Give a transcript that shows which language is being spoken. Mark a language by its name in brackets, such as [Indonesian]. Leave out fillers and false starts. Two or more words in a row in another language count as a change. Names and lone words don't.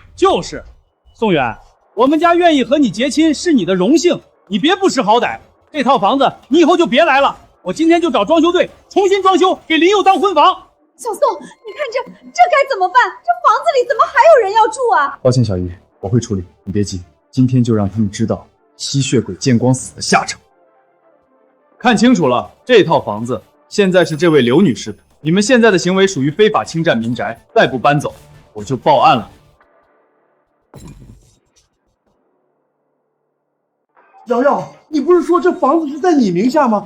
[Chinese] 就是，宋遠，我們家願意和你結親是你的榮幸，你別不識好歹。這套房子你以後就別來了，我今天就找裝修隊重新裝修，給林佑當婚房。小宋，你看這該怎麼辦？這房子裡怎麼還有人要住啊？抱歉，小姨，我會處理，你別急，今天就讓他們知道吸血鬼見光死的下場。看清楚了，這套房子現在是這位劉女士的，你們現在的行為屬於非法侵占民宅，再不搬走，我就報案了。瑤瑤，你不是說這房子是在你名下嗎？